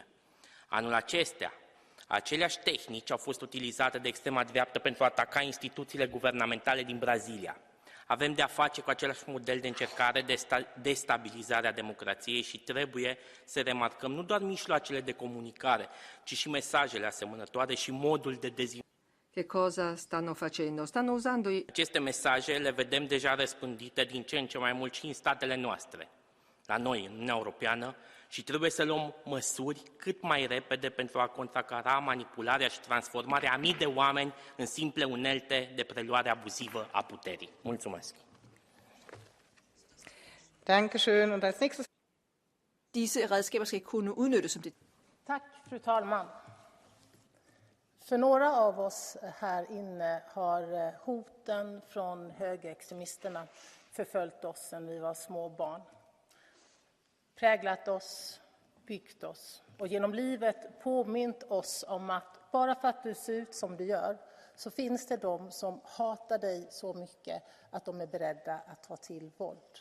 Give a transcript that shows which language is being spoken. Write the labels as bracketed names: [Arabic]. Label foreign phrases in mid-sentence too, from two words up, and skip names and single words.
[Romanian] Anul acestea, aceleași tehnici au fost utilizate de extrema dreaptă pentru a ataca instituțiile guvernamentale din Brazilia. Avem de a face cu același model de încercare de destabilizare a democrației și trebuie să remarcăm nu doar mijloacele de comunicare, ci și mesajele asemănătoare și modul de dezinformare. [Italian] Che cosa stanno facendo? Stanno usando [Romanian] Aceste mesaje le vedem deja răspândite din ce în ce mai mult și în statele noastre, la noi, în Uniunea Europeană, și trebuie să luăm măsuri cât mai repede pentru a contracara manipularea și transformarea a mii de oameni în simple unelte de preluare abuzivă a puterii. Mulțumesc! [German] Dankeschön. Und als nächstes [Danish] Disse redskaber skal kunne udnyttes som det. [Swedish] Tack, fru talman. För några av oss här inne har hoten från högerextremisterna förföljt oss sedan vi var små barn. Präglat oss, byggt oss och genom livet påmint oss om att bara för att du ser ut som du gör så finns det de som hatar dig så mycket att de är beredda att ta till våld.